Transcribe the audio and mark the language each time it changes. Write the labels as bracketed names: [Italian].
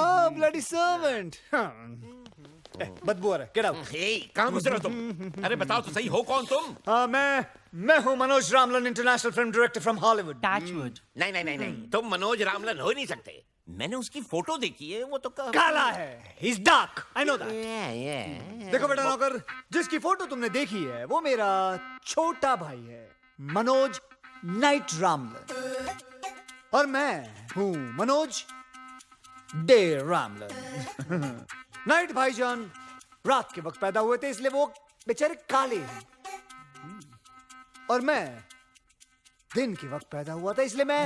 [English] bloody servant. [Hindi] बदबू आ रहा है, [English] get out. [Hindi] कहाँ घुस रहे हो तुम? अरे बताओ तो सही, हो कौन तुम? मैं हूँ Manoj रामलन, [English] International film director from Hollywood. [Hindi] नहीं, तुम मनोज रामलन हो ही नहीं सकते। मैंने उसकी फोटो देखी है, वो तो काला है, [English] he's dark, I know that. [Hindi] देखो बेटा नौकर, जिसकी फोटो तुमने देखी है वो मेरा छोटा भाई है, मनोज नाइट रामलन, और मैं हूँ मनोज डे रामलन। नाइट भाईजान रात के वक्त पैदा हुए थे, इसलिए वो बेचारे काले हैं, और मैं दिन के वक्त पैदा हुआ था, इसलिए मैं